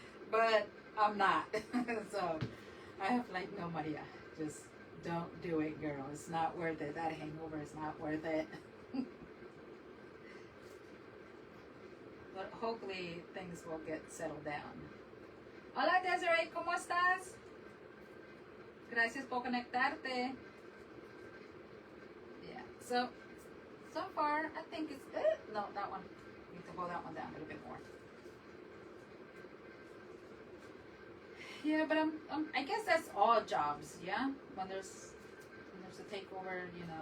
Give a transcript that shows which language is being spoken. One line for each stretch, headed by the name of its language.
English: But I'm not. So I have like, no, Maria, just don't do it, girl. It's not worth it. That hangover is not worth it. But hopefully things will get settled down.
Spanish: Hola Desiree, ¿cómo estás? Gracias por conectarte.
English: Yeah, so far I think it's, no, that one. Need to hold that one down a little bit more. Yeah, but I guess that's all jobs, yeah? When there's a takeover, you know.